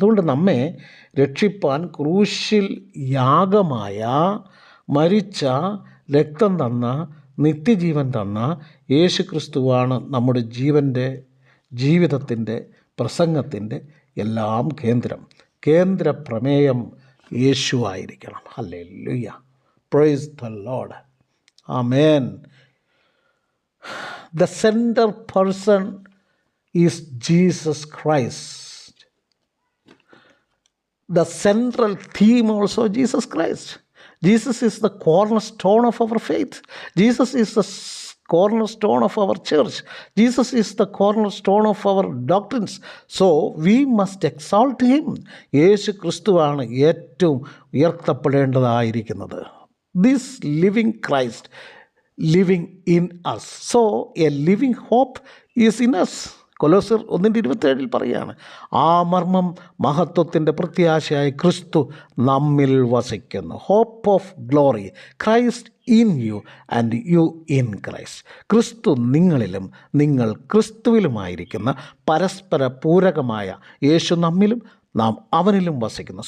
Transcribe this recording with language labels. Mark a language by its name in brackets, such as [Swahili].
[Malayalam] അതുകൊണ്ട് നമ്മെ രക്ഷിപ്പാൻ ക്രൂശിൽ യാഗമായ മരിച്ച രക്തം തന്ന നിത്യജീവൻ തന്ന യേശു ക്രിസ്തുവാണ് നമ്മുടെ ജീവിതത്തിൻ്റെ പ്രസംഗത്തിൻ്റെ എല്ലാം കേന്ദ്ര പ്രമേയം യേശു ആയിരിക്കണം. [English] Hallelujah, praise the Lord, amen. The centre person is Jesus Christ. The central theme also Jesus Christ. Jesus is the cornerstone of our faith. Jesus is the cornerstone of our church. Jesus is the cornerstone of our doctrines. So we must exalt him. [Malayalam] യേശു ക്രിസ്തുവാണ് ഏറ്റവും ഉയർത്തപ്പെടേണ്ടതായിരിക്കുന്നത്. [English] This living Christ living in us. So a living hope is in us. [Malayalam] കൊലോസ്യർ 1:27 പറയുകയാണ്, ആ മർമ്മം മഹത്വത്തിൻ്റെ പ്രത്യാശയായ ക്രിസ്തു നമ്മിൽ വസിക്കുന്നു. [English] Hope of glory, Christ in you and you in Christ. [Malayalam] ക്രിസ്തു നിങ്ങളിലും നിങ്ങൾ ക്രിസ്തുവിലുമായിരിക്കുന്ന പരസ്പര പൂരകമായ യേശു നമ്മിലും നാം അവനിലും വസിക്കുന്നു.